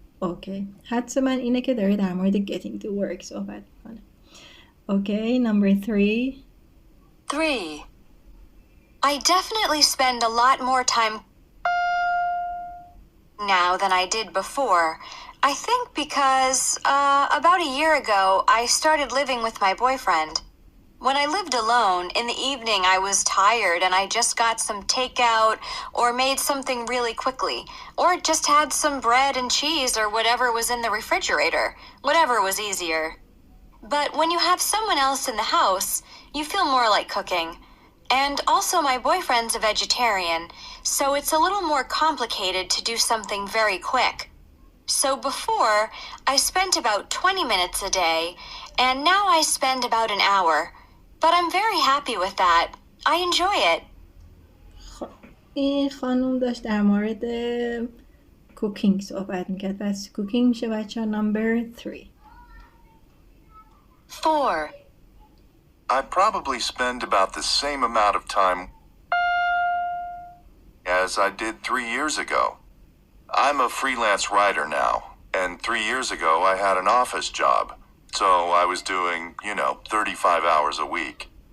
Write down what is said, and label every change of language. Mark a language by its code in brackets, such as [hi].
[fa] اوکی حدس من اینه که داره در مورد [en] getting to work [fa] صحبت میکنه. [en] Okay number 3. 3. I definitely spend a lot more time now than I did before. I think because about a year ago, I started living with my boyfriend. When I lived alone, in the evening I was tired and I just got some takeout or made something really quickly, or just had some bread and cheese or whatever was in the refrigerator, whatever was easier. But when you have someone else in the house, you feel more like cooking. And also my boyfriend's a vegetarian, so it's a little more complicated to do something very quick. So before, I spent about 20 minutes a day, and now I spend about an hour. But I'm very happy with that. I enjoy it. [fa] این خانوم داشت در مورد کوکینگ صحبت میکرد. پس کوکینگ میشه بچه ها number 3. [en] 4. I probably spend about the same amount of time as I did 3 years ago. I'm a freelance writer now, and 3 years ago I had an office job, so I was doing, 35 hours a week.